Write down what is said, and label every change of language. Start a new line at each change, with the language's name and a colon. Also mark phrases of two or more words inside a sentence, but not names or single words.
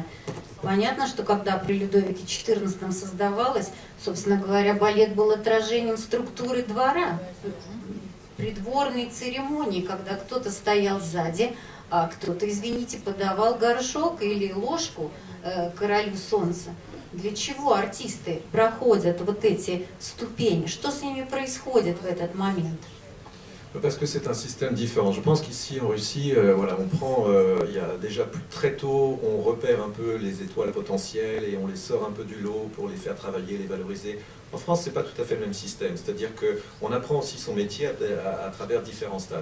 Russian: Понятно, что когда при Людовике XIV создавалось, собственно говоря, балет был отражением структуры двора, придворной церемонии, когда кто-то стоял сзади, а кто-то, извините, подавал горшок или ложку королю солнца. Для чего артисты проходят вот эти ступени? Что с ними происходит в этот момент?
French: Parce que c'est un système différent. Je pense qu'ici en Russie, voilà, on prend, il y a déjà très tôt, on repère un peu les étoiles potentielles et on les sort un peu du lot pour les faire travailler, les valoriser. En France, c'est pas tout à fait le même système. C'est-à-dire qu'on apprend aussi son métier à travers différents stades.